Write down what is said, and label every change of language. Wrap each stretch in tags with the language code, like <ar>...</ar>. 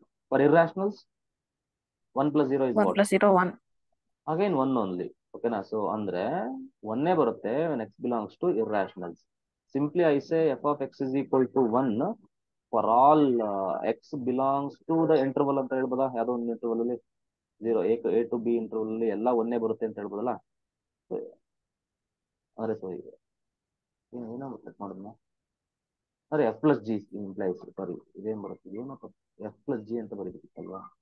<en>For irrationals 1 plus 0 is 1 plus 0 1. Again 1 only.</en> <kn>ಓಕೆನಾ, so ಅಂದ್ರೆ 1 ಬರುತ್ತೆ</kn> <en>when x belongs to irrationals. Simply I say f of x is equal to 1 for all x belongs to the interval</en> <kn>ಅಂತ ಹೇಳ್ಬೋದಾ? ಯಾವ್ದೋ ಒಂದು interval ಅಲ್ಲಿ 0 a to b interval ಅಲ್ಲಿ ಎಲ್ಲ 1 ಬರುತ್ತೆ ಅಂತ ಹೇಳ್ಬೋದಲ್ಲ? ಅಂದ್ರೆ ಸೊ ಈಗ ಏನೋ ಚೆಕ್ ಮಾಡೋಣ. ಅರೆ ಎಫ್ ಪ್ಲಸ್ ಜಿ ಇಂಪ್ಲೈಸ್, ಸಾರಿ ಇದೇನ್ ಬರುತ್ತೆ, ಏನಪ್ಪ ಎಫ್ ಪ್ಲಸ್ ಜಿ ಅಂತ ಬರೀಬೇಕಲ್ವಾ?</kn>